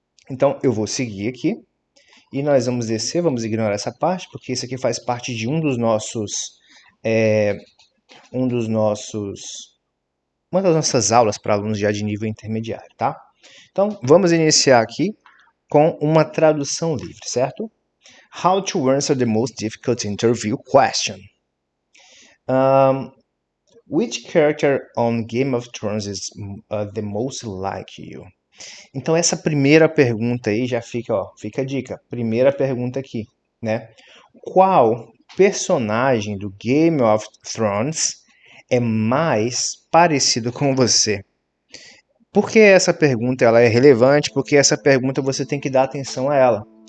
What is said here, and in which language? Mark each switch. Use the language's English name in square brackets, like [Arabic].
[Portuguese] Então, eu vou seguir aqui e nós vamos descer, vamos ignorar essa parte, porque isso aqui faz parte de uma das nossas aulas para alunos já de nível intermediário, tá? Então, vamos iniciar aqui com uma tradução livre, certo? [English] How to answer the most difficult interview question. Which character on Game of Thrones is the most like you? [Portuguese] Então essa primeira pergunta aí já fica a dica. Primeira pergunta aqui, né? Qual personagem do Game of Thrones é mais parecido com você? Por que essa pergunta ela é relevante? Porque essa pergunta você tem que dar atenção a ela.